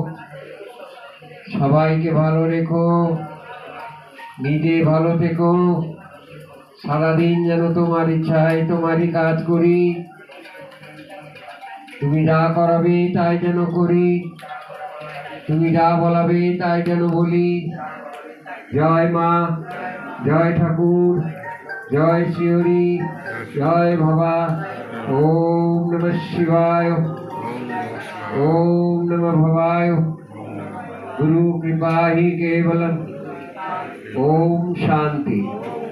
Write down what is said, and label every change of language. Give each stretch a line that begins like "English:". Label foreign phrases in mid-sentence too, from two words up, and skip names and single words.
Bangla: সবাইকে ভালো রেখো নিজে ভালো থেকো সারাদিন যেন তোমার ইচ্ছায় তোমারই কাজ করি তুমি যা করাবে তাই যেন করি তুমি যা বলাবে তাই যেন বলি জয় মা জয় ঠাকুর জয় শিহরি জয় বাবা
Sanskrit: ओम नमः शिवाय। ओम नमः भवाय। गुरु कृपा ही केवलम। ओम शांति।